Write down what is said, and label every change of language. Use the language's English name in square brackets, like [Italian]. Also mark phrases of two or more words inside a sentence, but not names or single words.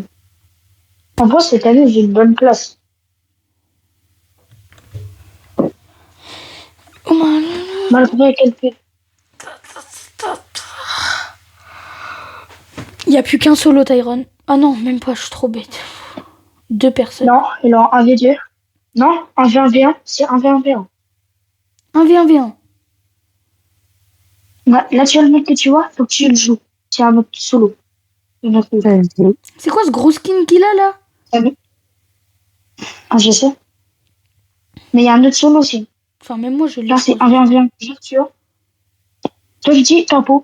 [French] En vrai, cette année, j'ai une bonne place. [English] Oh man. [French] Malgré quelques... Il n'y a plus qu'un solo Tyrone. Ah non, même pas, je suis trop bête. 2 personnes. Non, il est en 1v2. Non, 1v1v1, c'est 1v1v1. 1v1v1. Là, tu vois le mec que tu vois, faut que tu le joues. C'est un mec solo. Il y en a plus. Vas-y. C'est quoi ce gros skin qu'il a là? Ah, je sais. Mais il y a un autre solo aussi. Enfin, même moi, je l'ai Là, c'est trop. 1v1v1. Genre, tu vois. Toi, je dis tempo.